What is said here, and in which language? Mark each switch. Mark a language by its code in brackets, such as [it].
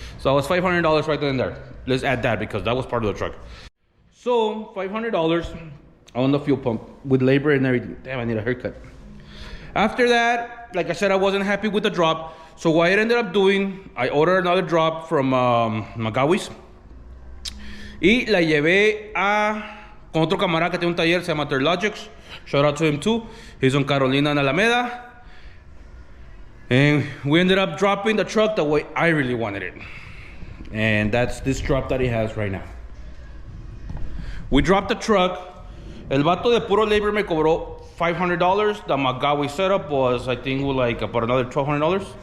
[en] So it was $500 right then and there. Let's add that because that was part of the truck. So $500 on the fuel pump with labor and everything. Damn, I need a haircut. After that, like I said, I wasn't happy with the drop. So what I ended up doing, I ordered another drop from Magawis. [es] Y la llevé con otro camarada que tiene un taller, se llama Terlogics. [en] Shout out to him too. He's on Carolina and Alameda. And we ended up dropping the truck the way I really wanted it. And that's this drop that he has right now. We dropped the truck. [es] El vato de puro labor me cobró [en] $500. The Magawi setup was, I think, like about another $1,200.